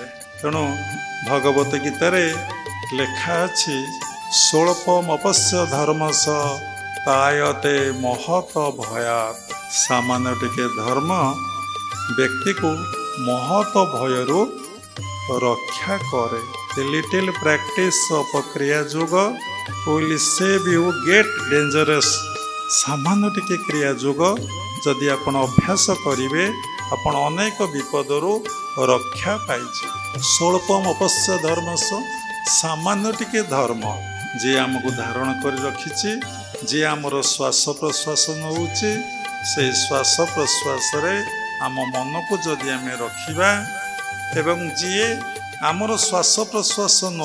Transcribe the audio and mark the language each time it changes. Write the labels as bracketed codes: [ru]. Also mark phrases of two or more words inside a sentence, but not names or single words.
[or] ତେଣୁ ଭଗବତ ଗୀତାରେ ଲେଖା ଅଛି, [sa] ସ୍ୱଳ୍ପମପଶ୍ୟ ଧର୍ମସ ତାୟତେ ମହତ ଭୟାତ୍। [or] ସାମାନ୍ୟ ଟିକେ ଧର୍ମ ବ୍ୟକ୍ତିକୁ ମହତ ଭୟରୁ ରକ୍ଷା କରେ। [en] The little practice of କ୍ରିୟା ଯୋଗ will save you get dangerous। [or] ସାମାନ୍ୟ ଟିକେ କ୍ରିୟା ଯୋଗ ଯଦି ଆପଣ ଅଭ୍ୟାସ କରିବେ, ଆପଣ ଅନେକ ବିପଦରୁ ରକ୍ଷା ପାଇଯିବେ। [sa] ସ୍ୱଳ୍ପମପଶ୍ୟ ଧର୍ମସ, [or] ସାମାନ୍ୟ ଟିକେ ଧର୍ମ ଯିଏ ଆମକୁ ଧାରଣ କରି ରଖିଛି, ଯିଏ ଆମର ଶ୍ୱାସ ପ୍ରଶ୍ୱାସ ନେଉଛି, ସେଇ ଶ୍ୱାସ ପ୍ରଶ୍ୱାସରେ ଆମ ମନକୁ ଯଦି ଆମେ ରଖିବା, ଏବଂ ଯିଏ ଆମର ଶ୍ୱାସ ପ୍ରଶ୍ୱାସ